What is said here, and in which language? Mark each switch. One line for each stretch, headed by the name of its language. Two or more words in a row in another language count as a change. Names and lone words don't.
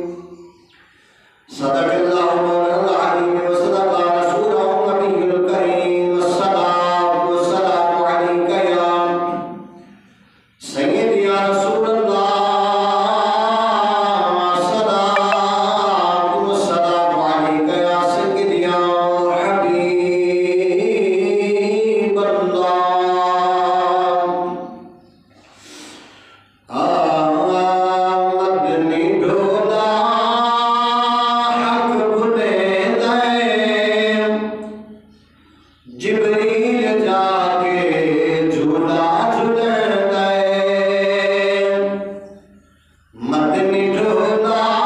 Arabic: صدق الله مولانا العظيم وصدق رسوله النبي الكريم والصلاة والسلام عليك يا سيدي يا رسول الله الصلاة والسلام عليك يا سيدي يا حبيب الله
Punjabi: مدنی ڈھولا حق بھلے دے جبریل جا کے جھولا جھلے دے مدنی ڈھولا